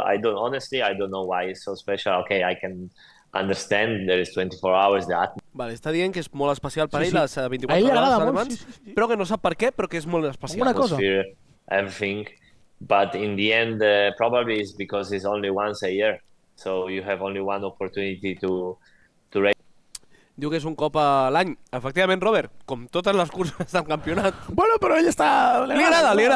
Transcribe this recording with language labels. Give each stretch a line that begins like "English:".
English: I don't know why it's so special. Okay, I can understand there is 24 hours that.
Catalan: Vale, està dient que és molt especial per ell, les 24 hores d'Alemans, però que no sap per què, però que és molt especial. Una cosa.
English: Everything, but in the end, probably it's because it's only once a year, so you have only one opportunity to race.
Catalan: Diu que és un cop a l'any. Efectivament, Robert, com totes les curses del campionat. Bueno, però ell està... Li agrada.